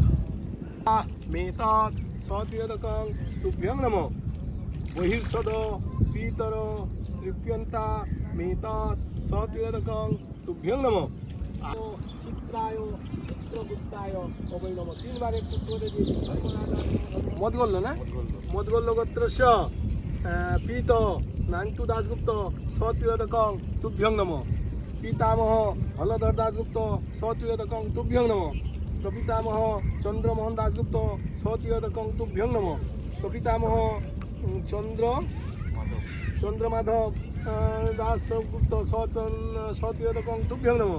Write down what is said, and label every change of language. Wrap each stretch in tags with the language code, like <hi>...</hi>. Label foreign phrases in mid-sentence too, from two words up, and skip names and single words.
<sa>মেতৎ সতীয়দকং তুভ্যং নমঃ বহির্ষদ পিতর তৃপ্যন্তা মেতৎ সতীয়দকং তুভ্যং নমঃ চিত্রায় চিত্রগুপ্তায় অবৈ নমঃ।</sa> <bn>3 বার একটু করে দিয়ে দিন।</bn> <sa>মদগল্য না মদগল্য গোত্রস্য পিত নান্তু দাসগুপ্ত সতীয়দকং তুভ্যং নমঃ। পিতামহ হলধর দাসগুপ্ত সতীয়দকং তুভ্যং নমঃ। প্রপিতামহ চন্দ্রমোহন দাসগুপ্ত সতীয়দকং তুভ্যং নমঃ। প্রপিতামহ চন্দ্রমাধব দাসগুপ্ত সতীয়দকং তুভ্যং নমঃ।</sa>